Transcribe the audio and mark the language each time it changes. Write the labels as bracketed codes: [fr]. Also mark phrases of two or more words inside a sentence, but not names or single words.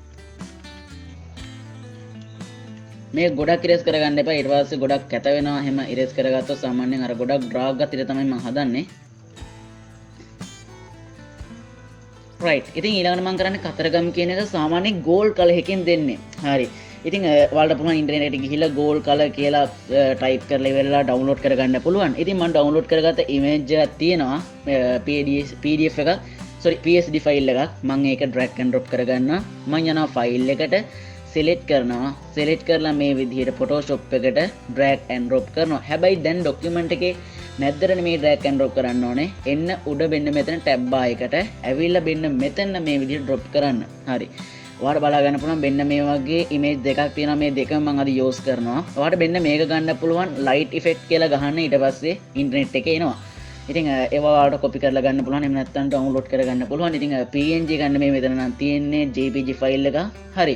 [si] මේ ගොඩක් erase කරගන්න එපා ඊට පස්සේ ගොඩක් කැත වෙනවා එහෙම erase කරගත්තොත් සාමාන්‍යයෙන් අර ගොඩක් drag ගතියට තමයි මම හදන්නේ right ඉතින් ඊළඟට මම කරන්නේ කතරගම කියන එක සාමාන්‍යයෙන් [en] gold color [si] එකකින් දෙන්නේ හරි ඉතින් ඔයාලට පුළුවන් ඉන්ටර්නෙට් එකට ගිහිල්ලා [en] gold color [si] කියලා ටයිප් කරලා ඉවරලා download කරගන්න පුළුවන් ඉතින් මම download කරගත්ත image එකක් තියෙනවා pdf එකක් [en] sorry psd file [si] එකක් මම ඒක [en] drag and drop [si] කරගන්නවා මම යනවා file එකට select කරනවා select කරලා මේ විදිහට photoshop එකට [en] drag and drop [si] කරනවා හැබැයි දැන් document එකේ මැද්දට මේ [en] drag and drop [si] කරන්න ඕනේ එන්න උඩ මෙන්න මෙතන [en] tab bar [si] එකට ඇවිල්ලා මෙන්න මෙතන මේ විදිහට drop කරන්න හරි ඔයාලට බලා ගන්න පුළුවන් මෙන්න මේ වගේ image දෙකක් තියෙනවා මේ දෙකම මම අද use කරනවා ඔයාලට මෙන්න මේක ගන්න පුළුවන් [en] light effect [si] කියලා ගහන්න ඊට පස්සේ internet එකේ එනවා ඉතින් ඒවා ඔයාලට copy කරලා ගන්න පුළුවන් එහෙම නැත්නම් download කරගන්න පුළුවන් ඉතින් png ගන්න මේ මෙතන නම් තියෙන්නේ [en] jpg file [si] එක හරි